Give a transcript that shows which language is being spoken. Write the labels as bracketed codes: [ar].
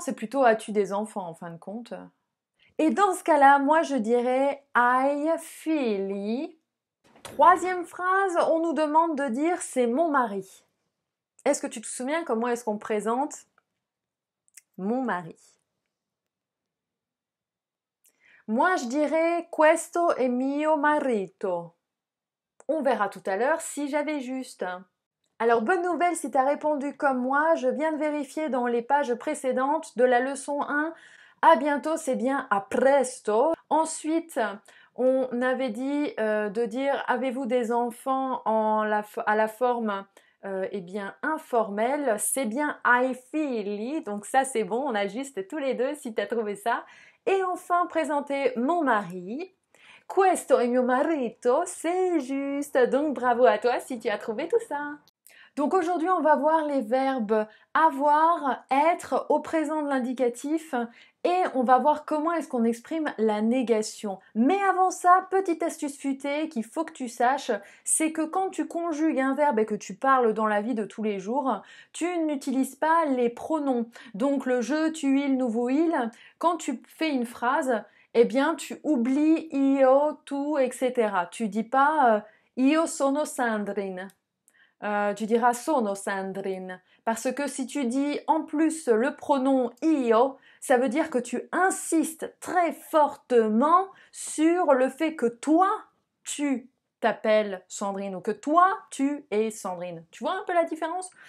[fr] C'est plutôt « As-tu des enfants ?» en fin de compte. Et dans ce cas-là, moi, je dirais « [it] Hai figli ?» [fr] Troisième phrase, on nous demande de dire « C'est mon mari ». Est-ce que tu te souviens comment est-ce qu'on présente mon mari? Moi, je dirais [it] questo è mio marito. [fr] On verra tout à l'heure si j'avais juste. Alors, bonne nouvelle si tu as répondu comme moi, je viens de vérifier dans les pages précédentes de la leçon 1. À bientôt, c'est bien à presto. Ensuite, on avait dit de dire avez-vous des enfants à la forme eh bien informelle, c'est bien [it] ai figli, [fr] donc ça c'est bon, on ajuste tous les deux si tu as trouvé ça. Et enfin, présenter mon mari. [it] Questo è mio marito, [fr] c'est juste, donc bravo à toi si tu as trouvé tout ça. Donc aujourd'hui, on va voir les verbes avoir, être au présent de l'indicatif et on va voir comment est-ce qu'on exprime la négation. Mais avant ça, petite astuce futée qu'il faut que tu saches, c'est que quand tu conjugues un verbe et que tu parles dans la vie de tous les jours, tu n'utilises pas les pronoms. Donc le je, tu, il, nous, vous, il, quand tu fais une phrase, eh bien tu oublies io, tu, etc. Tu dis pas [it] io sono Sandrine. [fr] Tu diras [it] sono Sandrine. [fr] Parce que si tu dis en plus le pronom io, ça veut dire que tu insistes très fortement sur le fait que toi, tu t'appelles Sandrine ou que toi, tu es Sandrine. Tu vois un peu la différence?